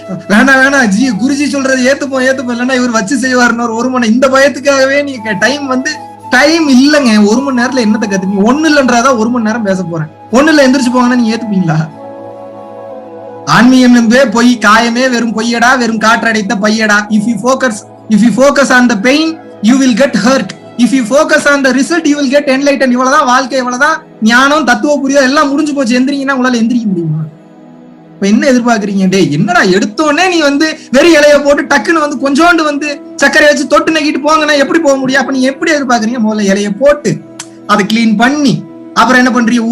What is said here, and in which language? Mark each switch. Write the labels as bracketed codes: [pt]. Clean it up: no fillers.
[ta] வேணா ஜி குருஜி சொல்றது ஏத்துப்போம் இல்லைன்னா இவர் வச்சு செய்வாருன்னு ஒரு மணி இந்த பயத்துக்காகவே நீங்க டைம் இல்லைங்க. 1 மணி நேரத்துல என்னத்தை கத்துப்பீங்க? ஒண்ணு இல்லைன்றதான் 1 மணி நேரம் பேச போறேன். ஒண்ணு இல்ல எந்திரிச்சு போங்கன்னா நீங்க ஏத்துப்பீங்களா? ஆன்மீகம் என்பே பொய், காயமே வெறும் பொய்யடா, வெறும் காற்றடைத்த பையடா. [en] If you focus on the pain, you will get hurt. If you focus on the result, you will get enlightened. [ta] இவ்வளவுதான் வாழ்க்கை, இவ்வளவுதான் ஞானம், தத்துவ புரிதல் எல்லாம் முடிஞ்சு போச்சு. எந்திரிங்கன்னா உங்களால எந்திரிக்க முடியுமா? இப்ப என்ன எதிர்பார்க்கறீங்க? டே என்னடா எடுத்தோடனே நீ வெறி இலைய போட்டு டக்குன்னு கொஞ்சோண்டு சர்க்கரை வச்சு தொட்டு நக்கிட்டு போங்கன்னா எப்படி போக முடியும்? அப்ப நீங்க எப்படி எதிர்பார்க்கறீங்க? முதல்ல இலைய போட்டு அதை கிளீன் பண்ணி அப்புறம் என்ன பண்றீங்க?